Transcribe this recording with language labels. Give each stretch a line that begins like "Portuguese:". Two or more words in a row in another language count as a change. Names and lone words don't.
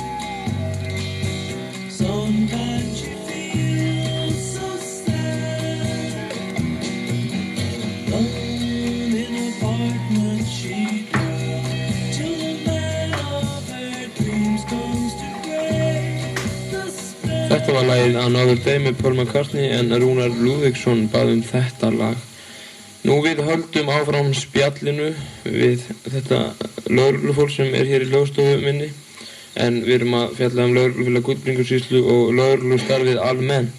English: Sometimes she feels so sad. Alone in an apartment she dwells till the man of her dreams comes to break the spell.
Icelandic: Þetta var lagið Another Day með Paul McCartney en Rúnar Lúðvíksson bað þetta lag. Nú við höldum áfram spjallinu við þetta lögreglufólk sem hér í hljóðstofu minni en við erum að fjalla lögreglufélag Gullbringusýslu og lögreglustarfið almennt.